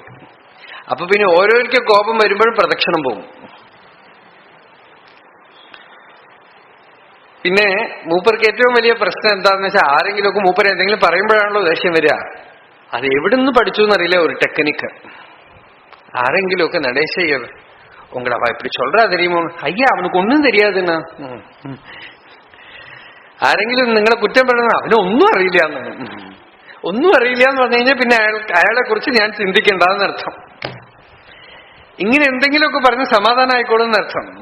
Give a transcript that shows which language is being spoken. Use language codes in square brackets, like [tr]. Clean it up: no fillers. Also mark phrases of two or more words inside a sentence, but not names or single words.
[ml] അപ്പൊ പിന്നെ ഓരോരിക്കും കോപം വരുമ്പോഴും പ്രദക്ഷിണം പോകും. പിന്നെ മൂപ്പർക്ക് ഏറ്റവും വലിയ പ്രശ്നം എന്താന്ന് വെച്ചാൽ, ആരെങ്കിലുമൊക്കെ മൂപ്പർ എന്തെങ്കിലും പറയുമ്പോഴാണല്ലോ ദേഷ്യം വരിക. അത് എവിടുന്ന് പഠിച്ചു എന്നറിയില്ല, ഒരു ടെക്നിക്ക്. ആരെങ്കിലുമൊക്കെ നടേശയ്യ [ta] உங்களை அவ இப்படி சொல்றா தெரியுമോ? அய்யா அவனுக்கு ஒன்னும் தெரியாதுன்னா. [ml] ആരെങ്കിലും നിങ്ങളെ കുറ്റം പറയുന്നത് അവനൊന്നും അറിയില്ല എന്നാണ്. ഒന്നും അറിയില്ല എന്ന് പറഞ്ഞു കഴിഞ്ഞാൽ പിന്നെ അയാളെ കുറിച്ച് ഞാൻ ചിന്തിക്കേണ്ടെന്ന് അർത്ഥം. ഇങ്ങനെ എന്തെങ്കിലുമൊക്കെ പറഞ്ഞ് സമാധാനം ആയിക്കോളും എന്നർത്ഥം.